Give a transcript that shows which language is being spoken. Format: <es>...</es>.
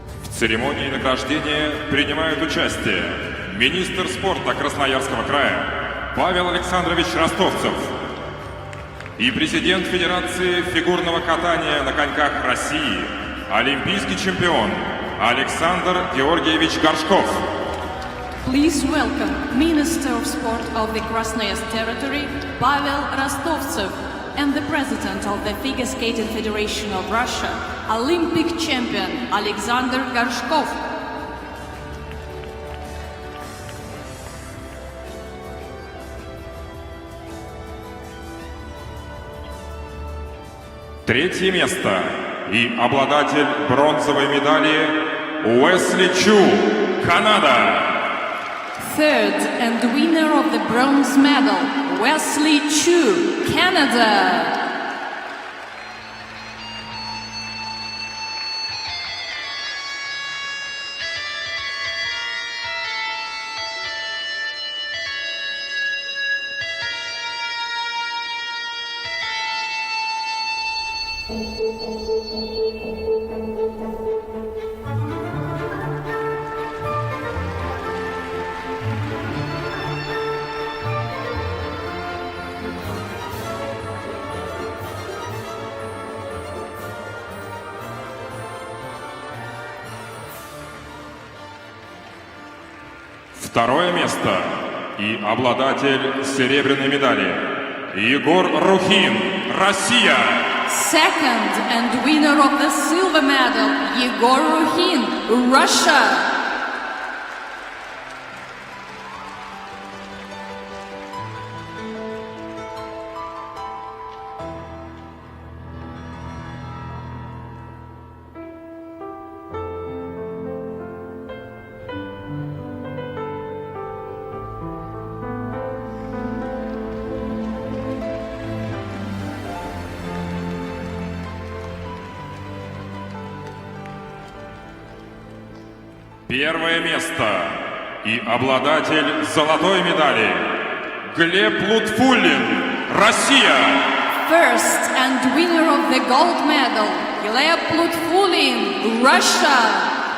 <ru>В церемонии награждения принимают участие министр спорта Красноярского края Павел Александрович Ростовцев и президент Федерации фигурного катания на коньках России, олимпийский чемпион Александр Георгиевич Горшков.</ru> <en>Please welcome Minister of Sport of the Krasnoyarsk Territory, Pavel Rostovtsev, and the President of the Figure Skating Federation of Russia, Olympic champion Alexander Gorshkov.</en> <ru>Третье место и обладатель бронзовой медали Уэсли Чу, Канада.</ru> <en>Third and winner of the bronze medal, Wesley Chu, Canada.</en> <ru>Второе место и обладатель серебряной медали Егор Рухин, Россия.</ru> <en>Second and winner of the silver medal, Yegor Rukhin, Russia.</en> <ru>Первое место и обладатель золотой медали Глеб Лутфуллин, Россия.</ru> <en>First and winner of the gold medal, Gleb Lutfulin, Russia.</en>